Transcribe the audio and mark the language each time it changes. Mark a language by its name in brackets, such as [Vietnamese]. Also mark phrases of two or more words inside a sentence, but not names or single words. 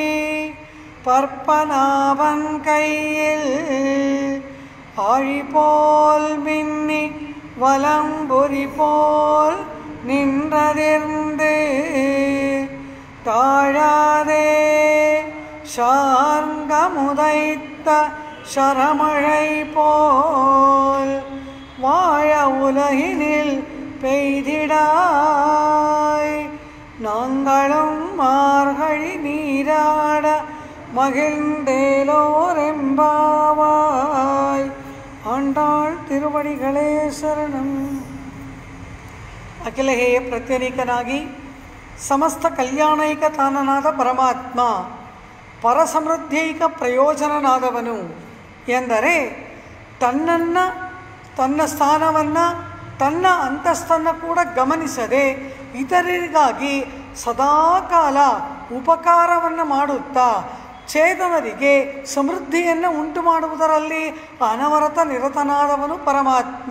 [Tamil] பற்பனாவன் கையில் ஆழிபோல் மின்னி வலம்புரி போல் நின்றதிர்ந்து தாழாதே சார்ங்கமுதைத்த சரமழை போல் வாழ உலகினில் பெய்திடாய் நாங்களும் மார்கழி நீராட மகிழ்ந்தேலோரெம்பாவாய் ஆண்டாள் திருவடிகளே ಶರಣಂ. [Kannada] ಅಖಿಲಹೇಯ ಪ್ರತ್ಯೇಕನಾಗಿ ಸಮಸ್ತ ಕಲ್ಯಾಣೈಕ ತಾನನಾದ ಪರಮಾತ್ಮ ಪರಸಮೃದ್ಧೈಕ ಪ್ರಯೋಜನನಾದವನು ಎಂದರೆ ತನ್ನನ್ನು ತನ್ನ ಸ್ಥಾನವನ್ನು ತನ್ನ ಅಂತಸ್ತನ್ನು ಕೂಡ ಗಮನಿಸದೆ ಇತರರಿಗಾಗಿ ಸದಾಕಾಲ ಉಪಕಾರವನ್ನು ಮಾಡುತ್ತಾ ಚೇತನರಿಗೆ ಸಮೃದ್ಧಿಯನ್ನು ಉಂಟು ಮಾಡುವುದರಲ್ಲಿ ಅನವರತ ನಿರತನಾದವನು ಪರಮಾತ್ಮ.